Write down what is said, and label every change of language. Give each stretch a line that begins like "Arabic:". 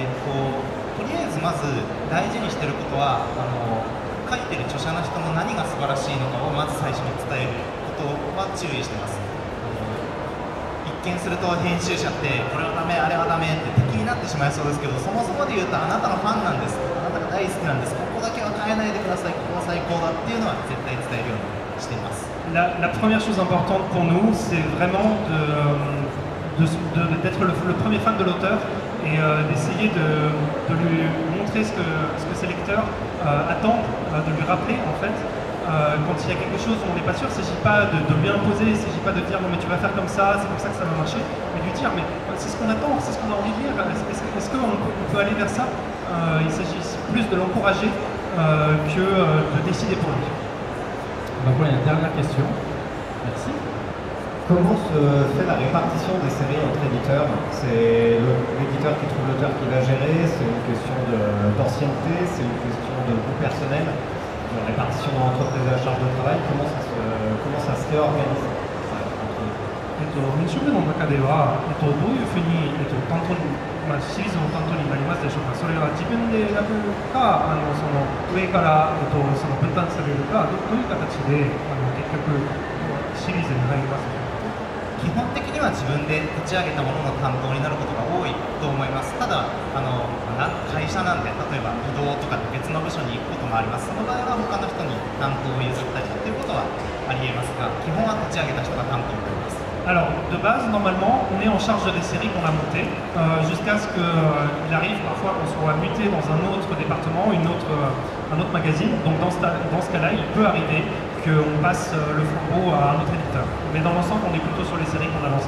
Japanese: とりあえずまず大事にしていることは書いてる著者の人の何が素晴らしいのかをまず最初に伝えることは注意してます。一見すると編集者ってこれはダメあれはダメって敵になってしまいそうですけど、そもそもで言うとあなたのファンなんです、あなたが大好きなんです、ここだけは変えないでください、ここは最高だっていうのは絶対伝えるようにしています。
French: La première chose importante pour nous, c'est vraiment d'être le premier fan de l'auteur et d'essayer de lui montrer ce que ses lecteurs attendent, de lui rappeler en fait. Quand il y a quelque chose où on n'est pas sûr, il ne s'agit pas de lui imposer, il ne s'agit pas de dire non mais tu vas faire comme ça, c'est comme ça que ça va marcher, mais de lui dire mais c'est ce qu'on attend, c'est ce qu'on a envie de lire, est-ce qu'on peut aller vers ça? Il s'agit plus de l'encourager que de décider pour lui. Donc voilà, une dernière question. Merci. Comment se fait la répartition des séries entre éditeurs? C'est l'éditeur qui trouve l'auteur qui va gérer, c'est une question d'ancienneté, c'est une question de goût personnel, de répartition dans l'entreprise à la charge de travail, comment ça se réorganise?
Japanese: 編集部の中では、どういうふうに、担当にシリーズの担当になりますでしょうか。それは自分で選ぶか、その上から、その分担されるか、どういう形で結局シリーズに入りますでしょうか。基本的には自分で立ち上げたものの担当になることが多いと思います。ただ会社なんで、例えば移動とか別の部署に行くこともあります。その場合は他の人に担当を譲ったりということはありえますが、基本は立ち上げた人が担当になります。
French: Alors, de base, normalement, on est en charge des séries qu'on a montées, jusqu'à ce qu'il arrive parfois qu'on soit muté dans un autre département, un autre magazine. Donc dans ce cas-là, il peut arriver qu'on passe le flambeau à un autre éditeur. Mais dans l'ensemble, on est plutôt sur les séries qu'on a lancées.